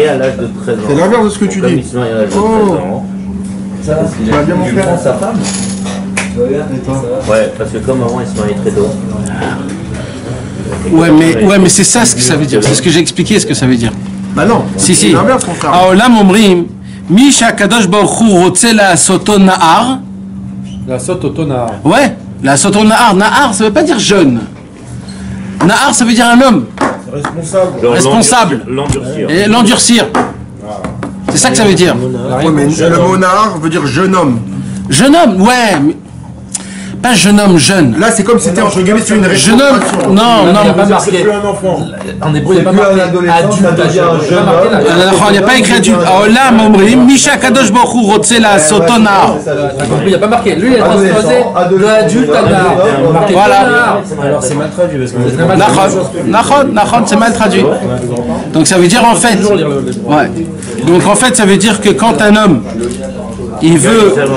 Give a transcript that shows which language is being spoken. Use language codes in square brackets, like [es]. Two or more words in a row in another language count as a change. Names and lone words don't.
[fr] Il se marie à l'âge de 13 ans. C'est l'inverse de ce que tu Comme dis. il se marie à l'âge de 13 ans. Tu vas bien mon Il frère. prend sa femme. Ouais, parce que comme avant il se mariait très tôt. Ouais, mais c'est ça ce que ça veut dire. C'est ce que j'ai expliqué, ce que ça veut dire. Bah non. Si. C'est l'inverse, mon frère. [he] העולם אומרים, מי שהקדוש ברוך הוא רוצה לעשותו נער. לעשותו נער. Ouais, לעשותו נער. [fr] Nahar, ça veut pas dire jeune. Nahar, ça veut dire un homme. Responsable. L'endurcir. Et l'endurcir. C'est ça que ça veut dire. Ouais, mais le mot nahar veut dire jeune homme. Jeune homme, ouais. Mais pas jeune homme, jeune. Là, c'est comme si c'était entre guillemets une Jeune homme, non. Il n'y a pas marqué. En hébreu, il n'y a pas marqué adulte. Il n'y a pas écrit adulte. [he] העולם אומרים, מי שהקדוש ברוך הוא רוצה לעשותו נער. [fr] Il n'y a pas marqué. Lui, il est transposé de adulte à nahar. Voilà. Alors c'est mal traduit parce que Nachon, c'est mal traduit. Donc ça veut dire en fait. Ouais. Donc en fait, ça veut dire que quand un homme il veut.